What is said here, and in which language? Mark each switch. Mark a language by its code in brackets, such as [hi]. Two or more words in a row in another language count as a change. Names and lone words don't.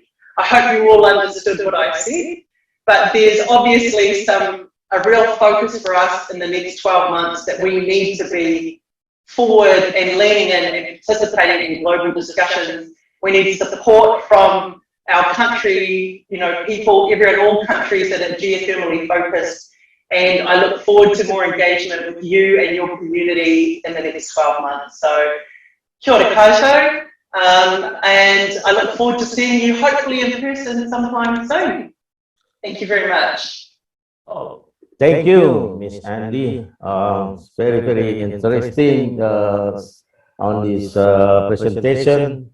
[en] I hope you all understood what I said, but there's obviously a real focus for us in the next 12 months that we need to be forward and leaning in and participating in global discussions. We need support from our country, people, all countries that are geothermally focused. And I look forward to more engagement with you and your community in the next 12 months. So, [mi] kia ora koutou, [en] and I look forward to seeing you hopefully in person sometime soon. Thank you very much. Oh. Thank you, Miss Andy. Very, very interesting on this presentation.